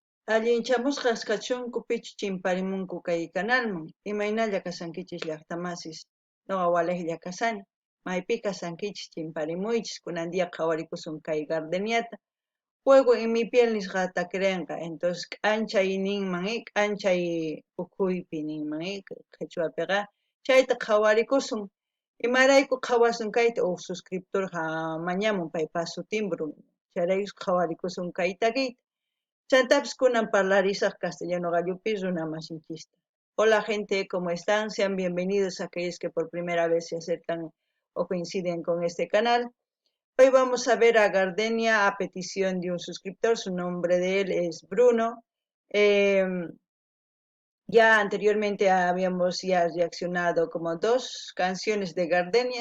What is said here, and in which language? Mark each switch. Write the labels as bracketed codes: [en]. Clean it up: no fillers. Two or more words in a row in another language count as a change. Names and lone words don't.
[qu] Allinchamusqa kachunku pichu chimparimunku kay kanalman. Imaynalla kasankichis llaqtamasis. Nuqa walajlla kasani. Maypi kasankichis chimparimuychis kunandiya qhawarikusun kay gardeniata. Fuego en mi piel nisqata creenqa. Entonces k'anchay ninman k'anchay ukhuypi ninman qhichwapiqa chayta qhawarikusun. Imarayku qhawasun kayta suscriptor mañamun paypa sutinbru. Chayraykus qhawarikusun kayta kayta. Chantapis kunan parlarisaq castellano gallupi runa masinchista. [es] Hola gente, ¿cómo están? Sean bienvenidos a aquellos que por primera vez se acercan o coinciden con este canal. Hoy vamos a ver a Gardenia a petición de un suscriptor. Su nombre de él es Bruno. Ya anteriormente habíamos reaccionado como dos canciones de Gardenia.